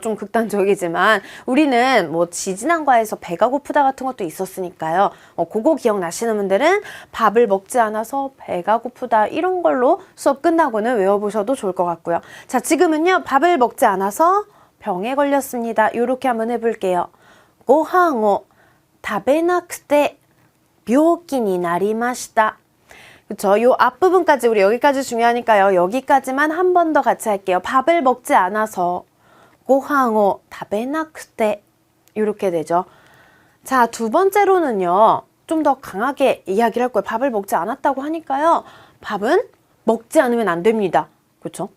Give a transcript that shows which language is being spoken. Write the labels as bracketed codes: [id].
[ko] 좀 극단적이지만 우리는 뭐 지지난과에서 배가 고프다 같은 것도 있었으니까요. 그거 기억나시는 분들은 밥을 먹지 않아서 배가 고프다 이런 걸로 수업 끝나고는 외워보셔도 좋을 것 같고요. 자, 지금은요. 밥을 먹지 않아서 병에 걸렸습니다. 요렇게 한번 해볼게요. [ja] 고항を 食べなくて病気になりました. [ko] 그쵸? 요 앞부분까지 우리 여기까지 중요하니까요. 여기까지만 한 번 더 같이 할게요. 밥을 먹지 않아서 [ja] 고항を 食べなくて [ko] 이렇게 되죠. 자, 두 번째로는요. 좀 더 강하게 이야기를 할 거예요. 밥을 먹지 않았다고 하니까요. 밥은 먹지 않으면 안 됩니다. 그렇죠?